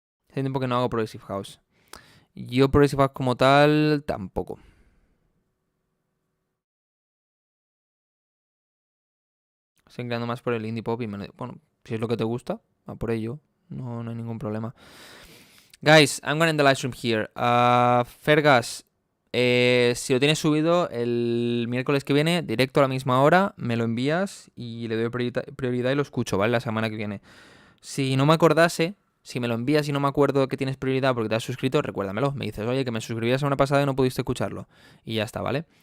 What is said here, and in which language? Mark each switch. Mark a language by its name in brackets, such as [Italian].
[Spanish] Hace tiempo que no hago progressive house. Yo progressive house como tal, tampoco. Estoy creando más por el indie pop y bueno, si es lo que te gusta, va por ello. No hay ningún problema. [English] Guys, I'm gonna end the live stream here. [Spanish] Fergus, si lo tienes subido el miércoles que viene, directo a la misma hora, me lo envías y le doy prioridad y lo escucho, ¿vale? La semana que viene. Si no me acordase, si me lo envías y no me acuerdo que tienes prioridad porque te has suscrito, recuérdamelo. Me dices, oye, que me suscribí la semana pasada y no pudiste escucharlo. Y ya está, ¿vale?